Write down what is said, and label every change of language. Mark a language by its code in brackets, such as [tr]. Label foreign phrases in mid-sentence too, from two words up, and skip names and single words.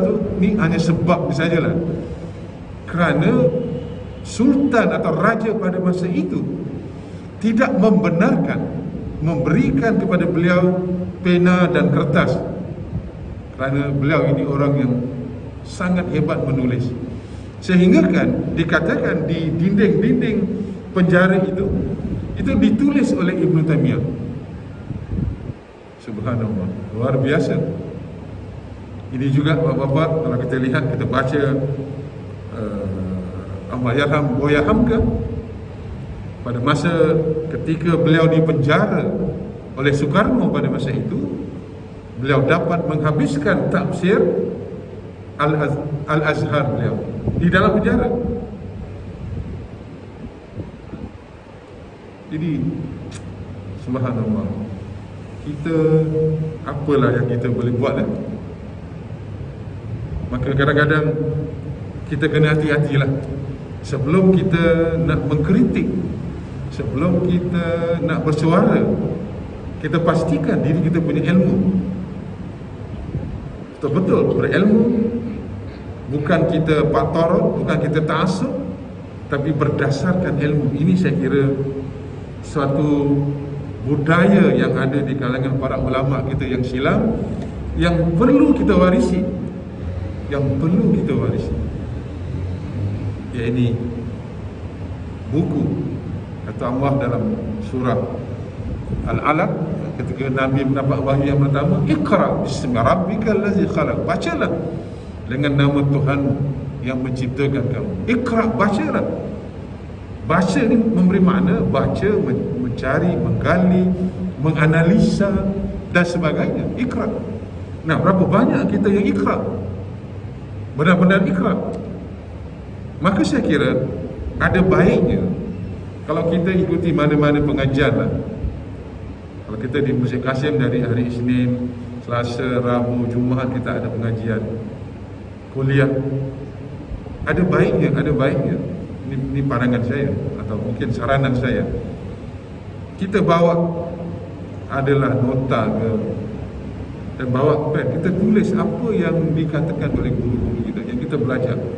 [ms] tu ni hanya sebab sajalah, kerana sultan atau raja pada masa itu tidak membenarkan memberikan kepada beliau pena dan kertas, kerana beliau ini orang yang sangat hebat menulis, sehingga kan dikatakan di dinding-dinding penjara itu ditulis oleh Ibnu Taimiyah. Subhanallah, luar biasa. Ini juga bapak-bapak, kalau kita lihat, kita baca Allahyarham Buya Hamka, pada masa ketika beliau dipenjara oleh Soekarno pada masa itu, beliau dapat menghabiskan tafsir Al-Azhar beliau di dalam penjara. Jadi subhanallah, kita apalah yang kita boleh buat lah. Maka kadang-kadang kita kena hati-hatilah sebelum kita nak mengkritik, sebelum kita nak bersuara, kita pastikan diri kita punya ilmu betul-betul berilmu. Bukan kita patorot, bukan kita ta'assub, tapi berdasarkan ilmu. Ini saya kira suatu budaya yang ada di kalangan para ulama kita yang silam, yang perlu kita warisi, ya ini buku. Kata Allah dalam surah Al-Alaq ketika Nabi mendapat wahyu yang pertama, [ar] اقرأ باسم ربك الذي خلق, [ms] bacalah dengan nama Tuhanmu yang menciptakan kamu. Iqra, bacalah. Baca ni memberi makna baca, mencari, menggali, menganalisa dan sebagainya. Iqra. Nah, berapa banyak kita yang iqra, benar-benar iqra. Maka saya kira ada baiknya kalau kita ikuti mana-mana pengajian lah. Kalau kita di Masjid Kasim dari hari Isnin, Selasa, Rabu, Jumaat kita ada pengajian, kuliah. Ada baiknya. Ini pandangan saya atau mungkin saranan saya. Kita bawa adalah nota ke, dan bawa pen, kita tulis apa yang dikatakan oleh guru-guru kita yang kita belajar.